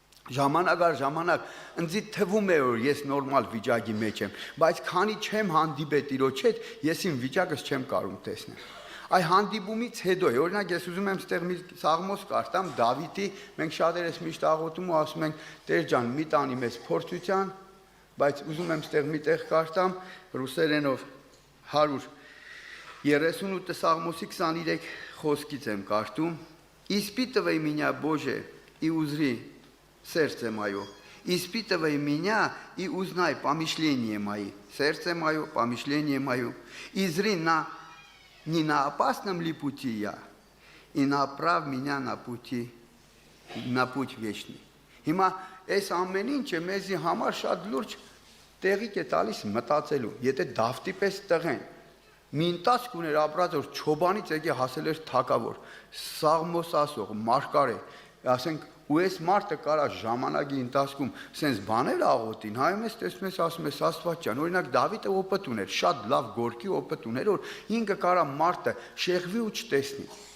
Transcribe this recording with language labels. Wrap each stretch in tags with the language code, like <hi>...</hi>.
<hy>ժամանակ առ ժամանակ ինձ թվում է որ ես նորմալ վիճակի մեջ եմ, բայց քանի չեմ հանդիպել Տիրոջ հետ, ես իմ վիճակս չեմ կարող տեսնել։ Այ հանդիպումից հետո է, օրինակ ես ուզում եմ ստեղ մի Սաղմոս կարդամ Դավիթի, մենք շատերս միշտ աղոթում ու ասում ենք Տեր ջան, մի տանի մեզ փորձության, բայց ուզում եմ ստեղ մի տեղ կարդամ ռուսերենով 138 Սաղմոսի 23 խոսքից եմ կարդում.</hy> <ru>Испытывай меня, Боже, и узри сердце мое. Испытывай меня и узнай помышления мои. Сердце мое, помышление мое. И зри не на опасном ли пути я, и направь меня на путь вечный.</ru> <hy>Հիմա այս ամեն ինչը մեզի համար շատ լուրջ տեղիք է տալիս մտածելու։ Եթե Դավթի պես տղեն մի ընտածք ուներ ապրած որ չոբանից եկե հասել էր թագավոր, Սաղմոս ասող, մարգարե, ասենք ու այս մարդը կարա ժամանակի ընթացքում սենց բաներ աղոթին, հայում ես տեսնում ես ասում ես Աստված ջան, օրինակ Դավիթը օպիտ ուներ, շատ լավ գործի օպիտ ուներ, որ ինքը կարա մարդը շեղվի ու չտեսնի։</hy>